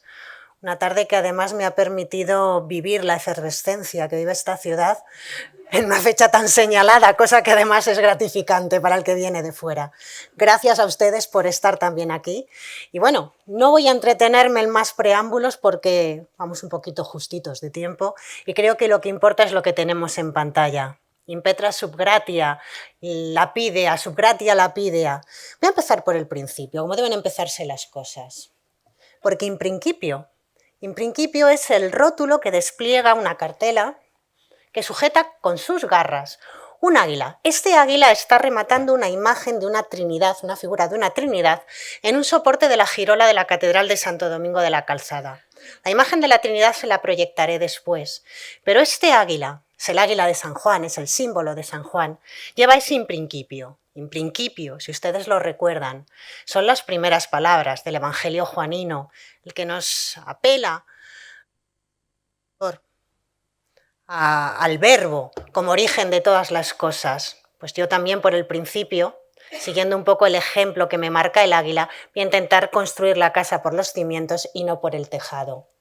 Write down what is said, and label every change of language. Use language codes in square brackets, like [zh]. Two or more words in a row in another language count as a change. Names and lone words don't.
[es] Una tarde que además me ha permitido vivir la efervescencia que vive esta ciudad en una fecha tan señalada, cosa que además es gratificante para el que viene de fuera. Gracias a ustedes por estar también aquí. Y bueno, no voy a entretenerme en más preámbulos porque vamos un poquito justitos de tiempo y creo que lo que importa es lo que tenemos en pantalla. [la] Impetra subgratia, lapidea, subgratia lapidea. [es] Voy a empezar por el principio, como deben empezarse las cosas. Porque [la] in principio [es] es el rótulo que despliega una cartela que sujeta con sus garras un águila. Este águila está rematando una imagen de una trinidad, una figura de una trinidad, en un soporte de la girola de la Catedral de Santo Domingo de la Calzada. La imagen de la Trinidad se la proyectaré después, pero este águila, es el águila de San Juan, es el símbolo de San Juan, lleva ese [la] in principio. In principio, [es] si ustedes lo recuerdan, son las primeras palabras del Evangelio juanino, el que nos apela al verbo como origen de todas las cosas. Pues yo también por el principio, siguiendo un poco el ejemplo que me marca el águila, voy a intentar construir la casa por los cimientos y no por el tejado.